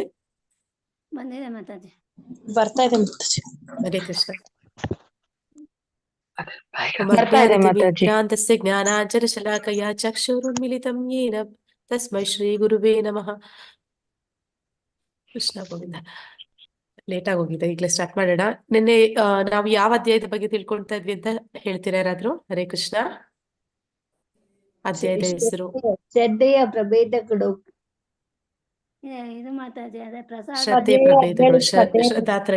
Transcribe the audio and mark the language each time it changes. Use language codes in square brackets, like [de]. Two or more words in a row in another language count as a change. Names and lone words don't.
[kn] ಬಂದಿದೆ ಮಾತಾಜಿ. ಬರ್ತಾ ಇದೆ ಮಾತಾಜಿ. [sa] ಹರೇ ಕೃಷ್ಣ. [kn] ಬರ್ತಾ ಇದೆ ಮಾತಾಜಿ. [sa] ಜ್ಞಾನತಸ್ಯ ಜ್ಞಾನಾಂಜನಶಲಾಕಯಾ ಚಕ್ಷುರುನ್ಮಿಲಿತಂ ಯೇನ ತಸ್ಮೈ ಶ್ರೀ ಗುರುವೇ ನಮಃ. [kn] ಕೃಷ್ಣ ಗೋವಿಂದ. ಲೇಟ್ ಆಗಿ ಹೋಗಿದೆ, ಈಗಲೇ ಸ್ಟಾರ್ಟ್ ಮಾಡೋಣ. ನಿನ್ನೆ ನಾವು ಯಾವ ಅಧ್ಯಾಯದ ಬಗ್ಗೆ ತಿಳ್ಕೊಳ್ತಾ ಇದ್ವಿ ಅಂತ ಹೇಳ್ತೀರಾ ಯಾರಾದ್ರೂ? [sa] ಹರೇ ಕೃಷ್ಣ. [kn] ಅಧ್ಯಾಯದ ಹೆಸರು? ಶ್ರದ್ಧೆಯ ಪ್ರಭೇದಗಳು. ಇದು ಮಾತಾಜಿ ಅದೇ ಪ್ರಸಾದ ಶ್ರದ್ಧೆಯ ಪ್ರಭೇದಗಳು, ಶ್ರದ್ಧಾತ್ರಯ,